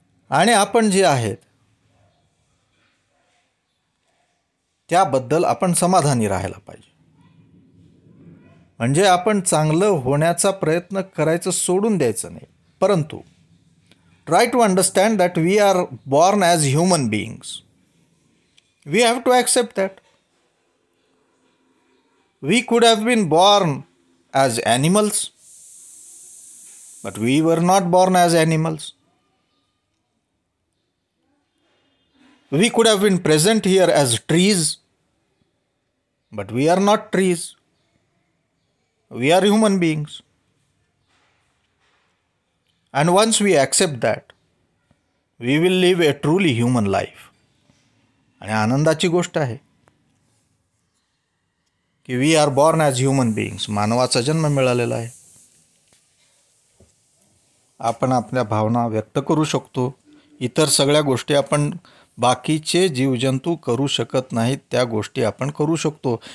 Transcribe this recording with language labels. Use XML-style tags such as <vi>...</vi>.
<mr>आणि आपण जे आहेत त्याबद्दल आपण समाधानी राहायला पाहिजे. म्हणजे आपण चांगलं होण्याचा प्रयत्न करायचं सोडून द्यायचं नाही, परंतु</mr> <en>Try to understand that we are born as human beings. We have to accept that. We could have been born as animals, but we were not born as animals. We could have been present here as trees, but we are not trees. We are human beings. And once we accept that, we will live a truly human life.</en> <mr>आणि आनंदाची गोष्ट आहे की</mr> <en>We are born as human beings.</en> <mr>मानवाचा जन्म मिळालेला आहे. आपण आपल्या भावना व्यक्त करू शकतो. इतर सगळ्या गोष्टी आपण बाकीचे जीवजंतू करू शकत नाहीत त्या गोष्टी आपण करू शकतो.</mr>